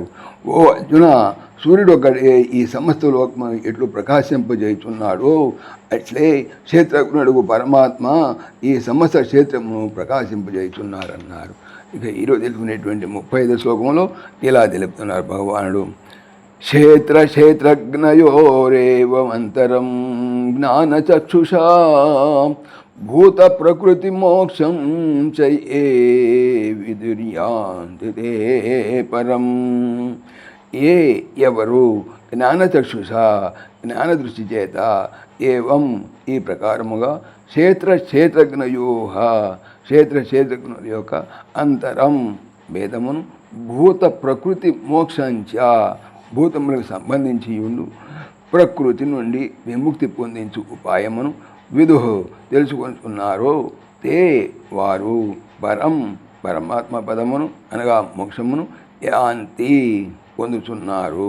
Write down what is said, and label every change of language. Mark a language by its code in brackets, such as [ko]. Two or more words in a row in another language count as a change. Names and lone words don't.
[te] ఓ అర్జున, సూర్యుడు ఒకడే ఈ సమస్త లోకమును ఎట్లు ప్రకాశింపజేయుచున్నాడో అట్లే క్షేత్రజ్ఞుడు పరమాత్మ ఈ సమస్త క్షేత్రమును ప్రకాశింపజేయుచున్నారన్నారు. ఇక ఈరోజు తెలుసుకునేటువంటి 35వ శ్లోకంలో ఇలా తెలుపుతున్నారు భగవానుడు. [sa] क्षेत्रक्षेत्रज्ञयोरेवमन्तरं ज्ञानचक्षुषा भूतप्रकृतिमोक्षं च ये विदुर्यान्ति ते परं. [te] ఏ ఎవరు జ్ఞానచక్షుష జ్ఞానదృష్టి చేత ఏవం ఈ ప్రకారముగా క్షేత్రజ్ఞుల యొక్క అంతరం భేదమును [sa] भूत प्रकृति मोक्षं च [te] భూతములకు సంబంధించి ఉండు ప్రకృతి నుండి విముక్తి పొందించు ఉపాయమును విదుహు తెలుసుకుంటున్నారో తే వారు పరమాత్మ పదమును అనగా మోక్షమును యాంతి పొందుతున్నారు.